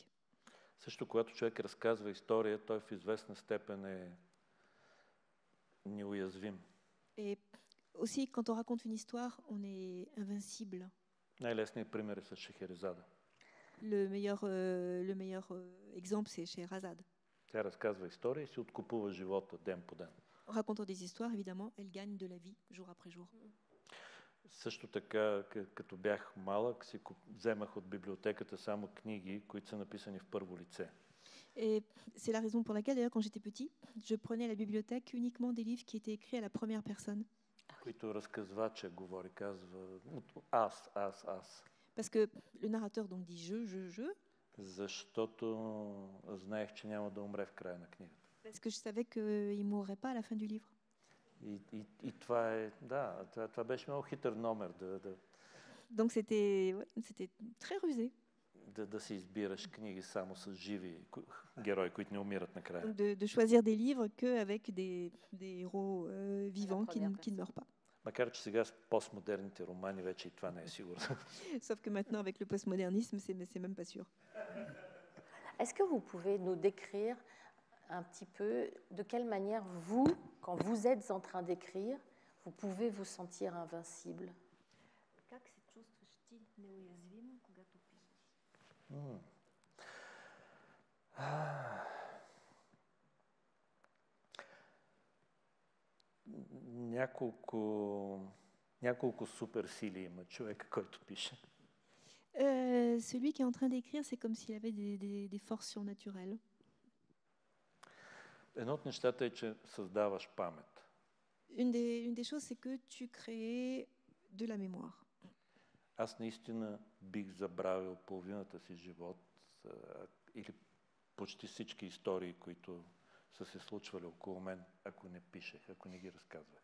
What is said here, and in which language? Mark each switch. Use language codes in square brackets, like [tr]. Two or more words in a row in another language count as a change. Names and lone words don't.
[bg] Също когато човек разказва история, той в известна степен е неуязвим. [fr] Et aussi, quand on raconte une histoire, on est invincible. [bg] Най-лесният пример е с Шехерезада. [fr] Le meilleur exemple, c'est Scheherazade. [bg] Тя разказва история и си откупува живота ден по ден. [fr] En racontant des histoires, évidemment, elle gagne de la vie jour après jour. [bg] Също така, като бях малък, си вземах от библиотеката само книги, които са написани в първо лице. [fr] Et c'est la raison pour laquelle, d'ailleurs, quand j'étais petit, je prenais à la bibliothèque uniquement des livres qui étaient écrits à la première personne. [bg] Които разказвача говори, казва аз. [fr] Parce que le narrateur donc dit je. [bg] Защото знаех, че няма да умре в края на книгата. [fr] Parce que je savais qu'il ne mourrait pas à la fin du livre. [bg] И това е, това беше много хитър номер. [fr] Donc c'était très rusé. [bg] Да си избираш книги само с живи герои, които не умират накрая. [fr] De choisir des livres qu'avec des héros vivants qui ne meurent pas. [bg] Макар че сега с постмодерните романи вече и това не е сигурно. [fr] Sauf que maintenant avec le postmodernisme, c'est même pas sûr. Est-ce que vous pouvez nous décrire un petit peu de quelle manière vous, quand vous êtes en train d'écrire, vous pouvez vous sentir invincible? [bg] Как се чувстваш ти неуязвим, когато пишеш? Няколко суперсили има човека, който пише. [fr] Celui qui est en train d'écrire, c'est comme s'il avait des forces surnaturelles. [bg] Едно от нещата е, че създаваш памет. [fr] Une des choses, c'est que tu crées de la mémoire. [bg] Аз наистина бих забравил половината си живот или почти всички истории, които са се случвали около мен, ако не пишех, ако не ги разказвах.